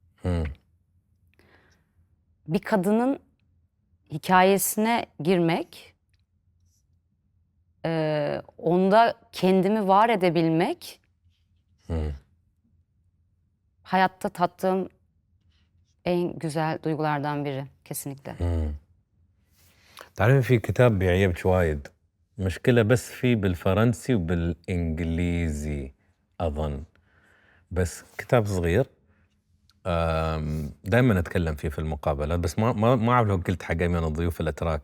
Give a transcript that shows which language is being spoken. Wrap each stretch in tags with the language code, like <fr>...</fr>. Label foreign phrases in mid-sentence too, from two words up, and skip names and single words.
<tr>Bir kadının hikayesine girmek, onda kendimi var edebilmek, hayatta tattığım en güzel duygulardan biri kesinlikle.</tr> <ar>تعرفي في كتاب بيعجبك وايد، مشكلة بس فيه بالفرنسي وبالإنجليزي أظن، بس كتاب صغير دائما أتكلم فيه في المقابلات بس ما أعرف لو قلت حق من الضيوف الأتراك.</ar>